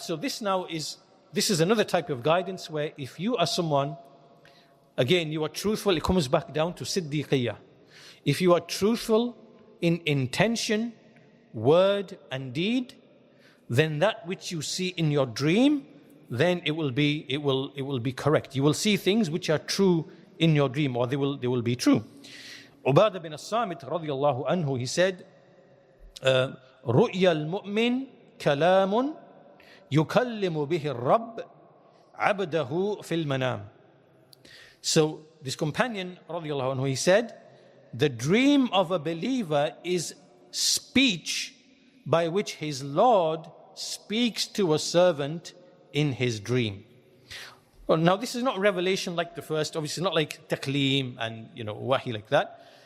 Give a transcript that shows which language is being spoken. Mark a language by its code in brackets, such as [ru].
[en] So this is another type of guidance where if you are someone, again, you are truthful, it comes back down to siddiqiyah. If you are truthful in intention, word and deed, then that which you see in your dream, then it will be correct. You will see things which are true in your dream, or they will be true. Ubadah bin as-Samit radiyallahu anhu, he said, [ar] رؤيا المؤمن كلام يكلم به الرب عبده في المنام. [en] So this companion radiyallahu anhu, he said, the dream of a believer is speech by which his Lord speaks to a servant in his dream. Well, now this is not revelation like the first, obviously not like taqleem and wahi like that.